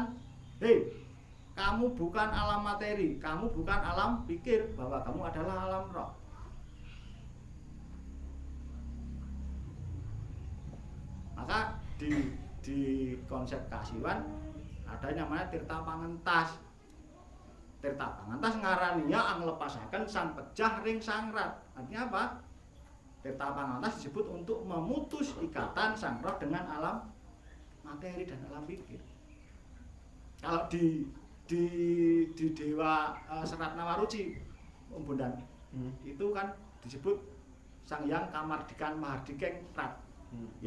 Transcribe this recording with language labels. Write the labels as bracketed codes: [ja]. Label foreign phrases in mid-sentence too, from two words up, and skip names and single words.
[id] Hei, kamu bukan alam materi, kamu bukan alam pikir, bahwa kamu adalah alam roh. Maka di konsep kasiwan ada yang namanya tirta pangentas. [kaw] Tirta pangentas ngaraniya anglepasaken sang pejah ring sangrat. [id] Artinya apa? Tirta pangentas disebut untuk memutus ikatan sang roh dengan alam materi dan alam pikir. Kalau di Dewa Serat Nawaruci, Om Bondan, itu kan disebut Sang Hyang Kamardikan Mahardikeng Prat. Ya.